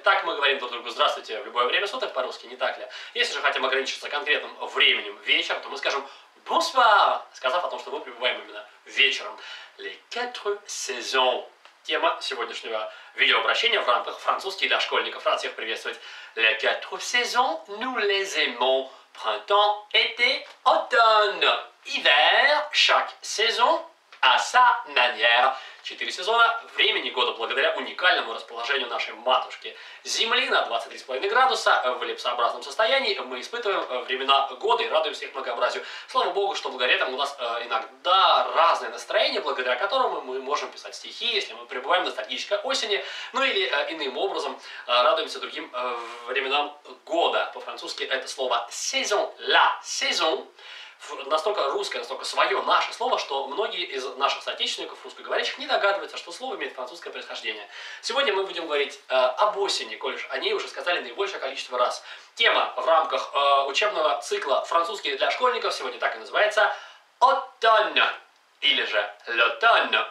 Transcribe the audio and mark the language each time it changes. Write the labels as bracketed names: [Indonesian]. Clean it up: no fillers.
[Russian] Так мы говорим друг другу здравствуйте в любое время суток по-русски, не так ли? Если же хотим ограничиться конкретным временем вечер, то мы скажем bonsoir, сказав о том, что мы пребываем именно вечером. [French] Les quatre saisons. [Russian] Тема сегодняшнего видеообращения в рамках французский для школьников. Рад всех приветствовать. [French] Les quatre saisons, nous les aimons. Printemps, été, automne, hiver. Chaque saison à sa manière. [Russian] 4 сезона времени года благодаря уникальному расположению нашей матушки Земли на 23,5 градуса в эллипсообразном состоянии. Мы испытываем времена года и радуемся их многообразию. Слава Богу, что благодаря этому у нас иногда разное настроение, благодаря которому мы можем писать стихи, если мы пребываем в ностальгической осени, ну или иным образом радуемся другим временам года. По-французски это слово saison, la saison. Настолько русское, настолько свое наше слово, что многие из наших соотечественников русскоговорящих не догадываются, что слово имеет французское происхождение. Сегодня мы будем говорить об осени, коль о ней уже сказали наибольшее количество раз. Тема в рамках учебного цикла «Французский для школьников» сегодня так и называется «Automne» или же «L'automne».